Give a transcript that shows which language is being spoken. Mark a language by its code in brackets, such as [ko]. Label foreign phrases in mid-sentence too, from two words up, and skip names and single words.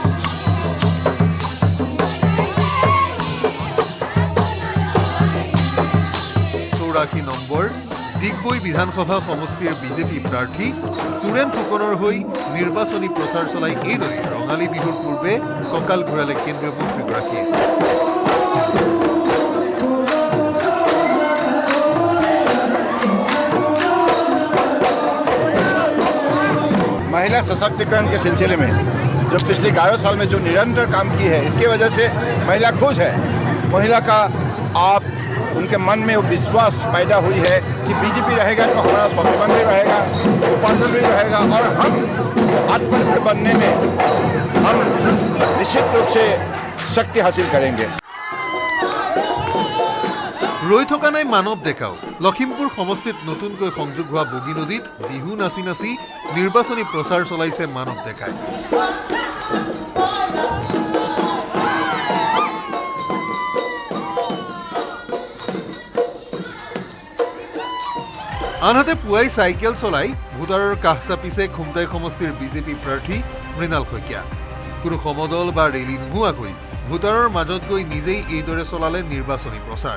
[as] 84 নম্বৰ দিগবৈ বিধানসভা সমষ্টিৰ বিজেপি প্ৰাৰ্থী সুৰেন ফুকনৰ হৈ নিৰ্বাচনী প্ৰচাৰ চলাই এইদৰে ৰঙালী বিহুৰ পূৰ্বে কঁকাল ঘূৰালে কেন্দ্ৰীয় মন্ত্ৰীগৰাকীয়ে [hi] महिला सशक्तिकरण के सिलसिले में जो पिछले 11 साल में जो निरंतर काम की है इसकी वजह से महिला खुश है महिला का आप उनके मन में वो विश्वास पैदा हुई है कि बीजेपी रहेगा तो हमारा स्वाभिमान भी रहेगा उपार्जन भी रहेगा और हम आत्मनिर्भर बनने में हम निश्चित रूप से शक्ति हासिल करेंगे [as] ৰৈ থকা নাই মানৱ ডেকাও লখিমপুৰ সমষ্টিত নতুনকৈ সংযোগ হোৱা বগী নদীত বিহু নাচি নাচি নিৰ্বাচনী প্ৰচাৰ চলাইছে মানৱ ডেকাই আনহাতে পুৱাই চাইকেল চলাই ভোটাৰৰ কাষ চাপিছে খুমটাই সমষ্টিৰ বিজেপি প্ৰাৰ্থী মৃণাল শইকীয়া কোনো সমদল বা ৰেলী নোহোৱাকৈ ভোটাৰৰ মাজত গৈ নিজেই এইদৰে চলালে নিৰ্বাচনী প্ৰচাৰ